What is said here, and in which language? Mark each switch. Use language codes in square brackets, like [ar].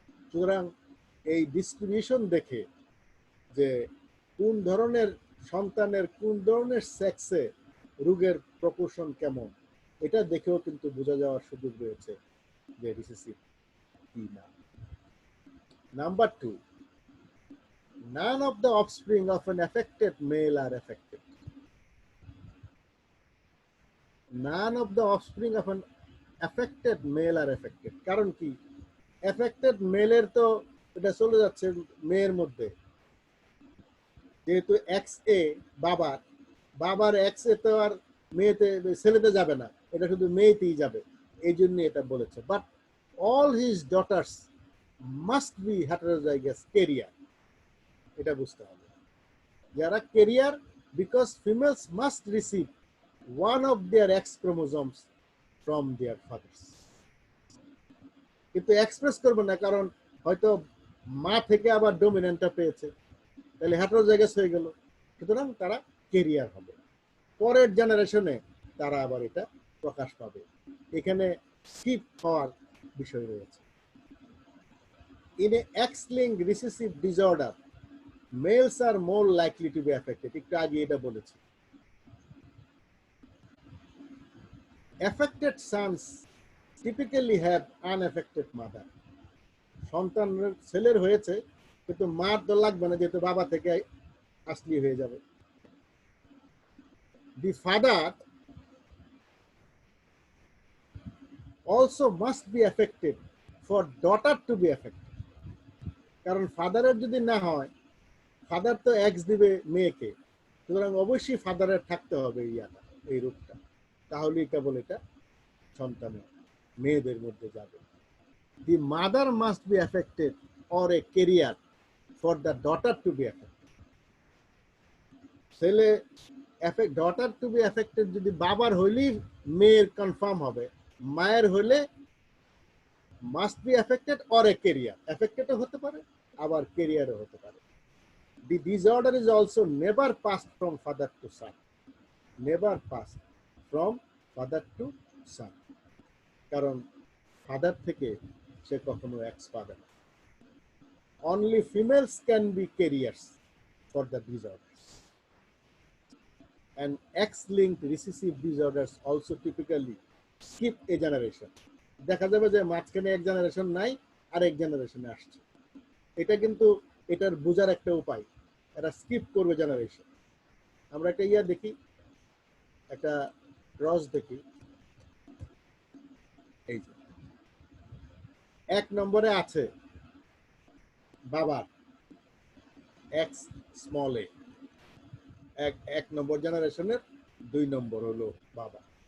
[bn] সুতরাং এই ডিস্ট্রিবিউশন দেখে যে কোন ধরনের সন্তানের কোন ধরনের সেক্সে রোগের প্রপোর্শন কেমন, এটা দেখেও কিন্তু বোঝা যাওয়ার সুযোগ রয়েছে যে রিসেসিভ কি না। [en] Number 2, none of the offspring of an affected male are affected. None of the offspring of an affected male are affected. [bn] কারণ কি affected মেলের তো এটা চলে যাচ্ছে মেয়ের মধ্যে, যেহেতু এক্স এ বাবার এক্স এ তো আর মেয়েতে ছেলেতে যাবে না, এটা শুধু মেয়েতেই যাবে, এই জন্য এটা বলেছে। [en] but all his daughters must be heterozygous carrier, [bn] এটা বুঝতে হবে। যারা career [en] because females must receive one of their X chromosomes from their fathers. [bn] কিন্তু এক্সপ্রেস করবে না, কারণ হয়তো মা থেকে আবার ডমিনেন্টটা পেয়েছে, তাহলে হেটারোজাইগাস হয়ে গেল, সুতরাং তারা কেরিয়ার হবে। পরের জেনারেশনে তারা আবার এটা প্রকাশ পাবে। এখানে স্কিপ হওয়ার বিষয় রয়েছে। [en] In a X-linked recessive disorder, males are more likely to be affected. [bn] একটু আগে এটা বলেছি। [en] Affected sons typically have unaffected mother. [bn] সন্তানের ছেলের হয়েছে কিন্তু মার তো লাগবে না, যেহেতু বাবা থেকে আসলি হয়ে যাবে। [en] The father also must be affected for daughter to be affected. [bn] কারণ ফাদারের যদি না হয়, ফাদার তো এক্স দিবে মেয়েকে, সুতরাং অবশ্যই ফাদারের থাকতে হবে এই রূপটা, তাহলেই কেবল এটা সন্তানের মেয়েদের মধ্যে যাবে। [en] The mother must be affected or a carrier for the daughter to be affected. [bn] ছেলে [en] daughter to be affected [bn] যদি বাবার হইলেই মেয়ের কনফার্ম হবে, মায়ের হইলে [en] must be affected or a carrier. [bn] Affected হতে পারে, আবার carrier হতে পারে। [en] The disorder is also never passed from father to son. Never passed from father to son. [bn] কারণ ফাদার থেকে সে কখনো এক্স পাবে না। [en] Only females can be carriers for the disorders. And X-linked recessive disorders also typically skip a generation. [bn] দেখা যাবে যে মাঝখানে এক জেনারেশন নাই, আর এক জেনারেশনে আসছে। এটা কিন্তু এটার বোঝার একটা উপায়, এরা স্কিপ করবে জেনারেশন। আমরা একটা দেখি, একটা ক্রস দেখি। এই যে 1 নম্বরে আছে বাবার এক্স স্মল এ, এক নম্বর জেনারেশনের 2 নম্বর হলো বাবা।